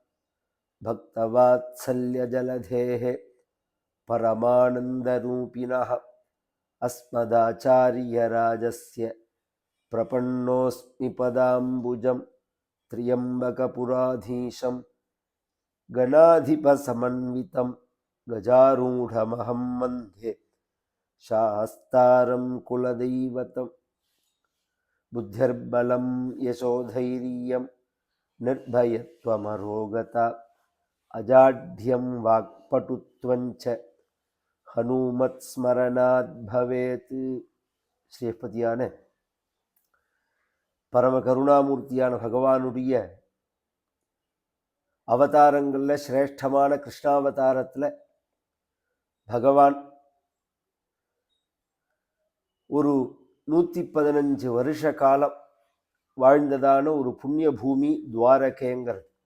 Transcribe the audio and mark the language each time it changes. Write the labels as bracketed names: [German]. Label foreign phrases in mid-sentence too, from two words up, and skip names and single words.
[Sanskrit] भक्तवात्सल्यजलधेः परमानन्दरूपिणः अस्मदाचार्यराजस्य प्रपन्नोऽस्मि पदाम्बुजं त्र्यम्बकपुराधीशं गणाधिपसमन्वितं गजारूढमहं वन्दे शास्तारं कुलदैवतं। बुद्धिर्बलं यशोधैर्यं निर्भयत्वमरोगता अजाड्यं वाक्पटुत्वञ्च हनुमत्स्मरणात् भवेत्. [Tamil] ஸ்ரீபதியான பரம கருணாமூர்த்தியான பகவானுடைய அவதாரங்கள்ல சிரேஷ்டமான கிருஷ்ணாவதாரத்துல பகவான் ஒரு 115 வருஷ காலம் வாழ்ந்ததான ஒரு புண்ணிய பூமி துவாரகைங்கிறது.